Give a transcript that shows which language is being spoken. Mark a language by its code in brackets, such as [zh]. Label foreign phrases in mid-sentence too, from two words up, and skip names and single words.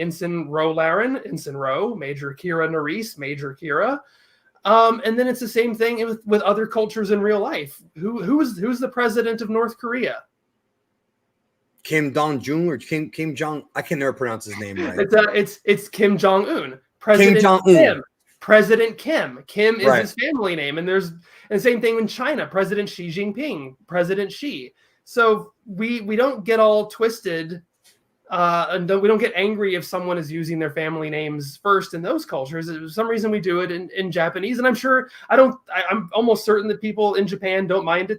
[en] Ensign Ro Laren, Ensign Ro, Major Kira Nerys, Major Kira. And then it's the same thing with other cultures in real life. Who's the president of North Korea? Kim Jong-un or Kim Jong? I can never pronounce his name right. It's Kim Jong-un. President Kim Jong-un. Kim. President Kim. Kim is right. his family name, and the same thing in China. President Xi Jinping. President Xi. So we don't get all twisted, and we don't get angry if someone is using their family names first in those cultures. For some reason, we do it in Japanese, and I'm almost certain that people in Japan don't mind it.